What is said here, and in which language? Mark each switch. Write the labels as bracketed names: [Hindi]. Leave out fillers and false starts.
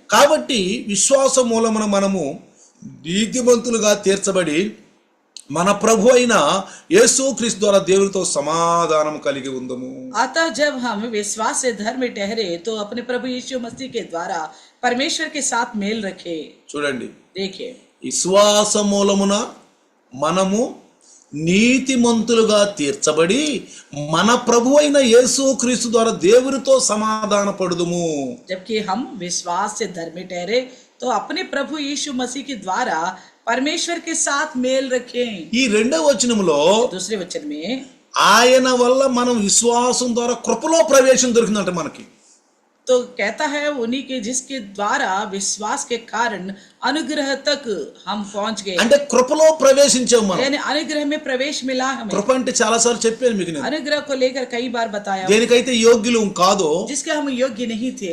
[Telugu] కాబట్టి విశ్వాస మూలమున మనము నీతిమంతులుగా తీర్చబడి మన ప్రభు అయిన యేసుక్రీస్తు ద్వారా దేవునితో సమాధానం కలిగి ఉందము. [Hindi] अतः जब हम विश्वास से धर्म ठहरे तो अपने प्रभु यीशु मसीह के द्वारा परमेश्वर के साथ मेल रखे. [Telugu] చూడండి, [Hindi] देखिए, [Telugu] విశ్వాస మూలమున మనము నీతిమంతులుగా తీర్చబడి మన ప్రభు అయిన యేసుక్రీస్తు ద్వారా దేవునితో సమాధాన పడుదుము. [Hindi] जबकि हम विश्वास से धर्मी ठहरे तो अपने प्रभु यीशु मसीह के द्वारा परमेश्वर के साथ मेल रखें. [Telugu] ఈ రెండవ వచనములో [Hindi] दूसरे वचन में [Telugu] ఆయన వల్ల మనం విశ్వాసం ద్వారా కృపలో ప్రవేశం దొరికిందంట మనకి. [Hindi] तो कहता है उन्हीं के जिसके द्वारा विश्वास के कारण अनुग्रह तक हम पहुंच गए. [Telugu] అంటే కృపలో ప్రవేశించాం మనం. [Hindi] यानी अनुग्रह में प्रवेश मिला हमें. [Telugu] కృప అంటే చాలా సార్లు చెప్పాను మీకు నేను. [Hindi] अनुग्रह को लेकर कई बार बताया. [Telugu] దేనికైతే యోగ్యులు కాదో [Hindi] जिसके हम योग्य नहीं थे,